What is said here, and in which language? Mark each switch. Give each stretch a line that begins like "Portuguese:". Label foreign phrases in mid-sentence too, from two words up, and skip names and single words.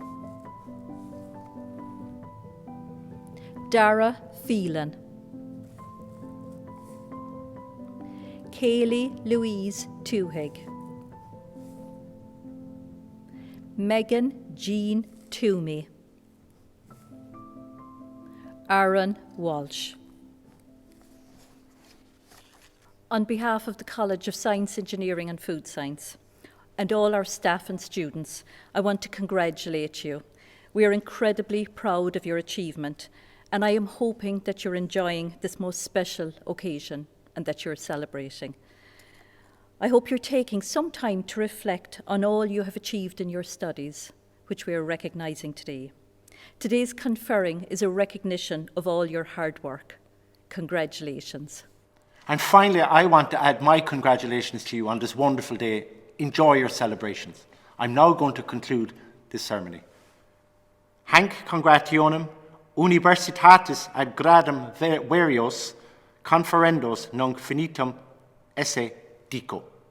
English: Dara Phelan, Kaylee Louise Tuhig, Megan Jean Toomey, Aaron Walsh. On behalf of the College of Science, Engineering and Food Science, and all our staff and students, I want to congratulate you. We are incredibly proud of your achievement, and I am hoping that you're enjoying this most special occasion and that you're celebrating. I hope you're taking some time to reflect on all you have achieved in your studies, which we are recognising today. Today's conferring is a recognition of all your hard work. Congratulations. And finally, I want to add my congratulations to you on this wonderful day. Enjoy your celebrations. I'm now going to conclude this ceremony.
Latin: Hanc congrationem universitatis ad gradum verios conferendos nunc finitum esse dico.